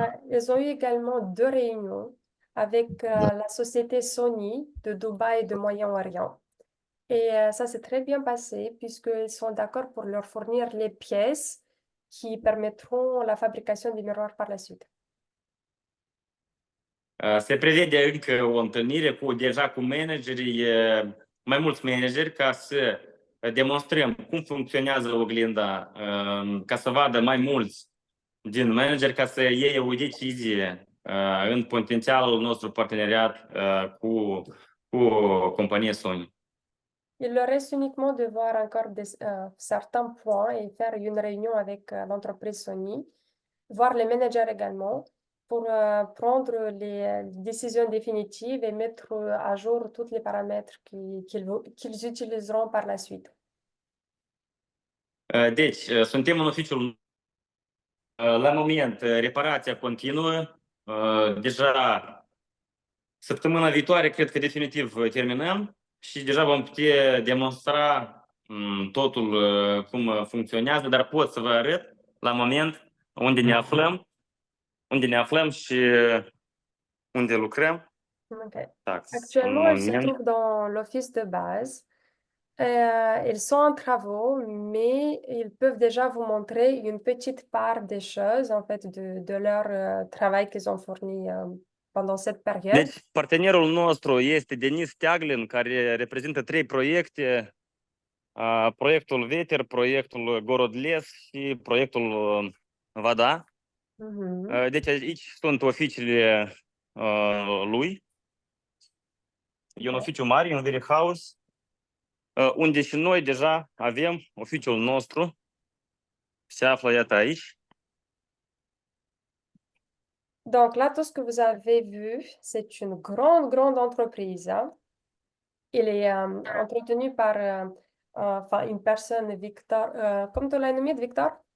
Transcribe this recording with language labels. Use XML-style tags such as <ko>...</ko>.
<fr>Ils ont eu également 2 réunions avec la société Sony de Dubaï et de Moyen-Orient. Et ça s'est très bien passé puisqu'ils sont d'accord pour leur fournir les pièces qui permettront la fabrication des miroirs par la suite.</fr> <ro>Se prevede încă o întâlnire deja cu managerii, mai mulți manageri, ca să demonstrăm cum funcționează oglinda, ca să vadă mai mulți din manageri, ca să iei o decizie în potențialul nostru parteneriat cu compania Sony.</ro> <fr>Il leur reste uniquement de voir encore certains points et faire une réunion avec l'entreprise Sony, voir les managers également, pour prendre les décisions définitives et mettre à jour tous les paramètres qu'ils utiliseront par la suite.</fr> <ro>Deci, suntem în oficiul la moment, reparația continuă. Deja săptămâna viitoare, cred că definitiv terminăm și deja vom putea demonstra totul cum funcționează, dar pot să vă arăt la moment unde ne aflăm și unde lucrăm.</ro> <en>Okay. Tax.</en> <fr>Actuellement, ils se trouvent dans l'office de base. Ils sont en travaux, mais ils peuvent déjà vous montrer une petite part des choses, en fait, de leur travail qu'ils ont fourni pendant cette période.</fr> <ro>Deci, partenerul nostru este Denis Teaglin, care reprezintă 3 proiecte, proiectul Veter, proiectul Gorodles și proiectul Vada. Deci aici sunt oficiile lui. E un oficiu mare, un warehouse, unde și noi deja avem oficiul nostru. Se află, iată, aici.</ro> <fr>Donc là, tout ce que vous avez vu, c'est une grande entreprise. Hein? Il est entretenu par une personne, Victor. Comme tu l'as nommé, Victor?</fr>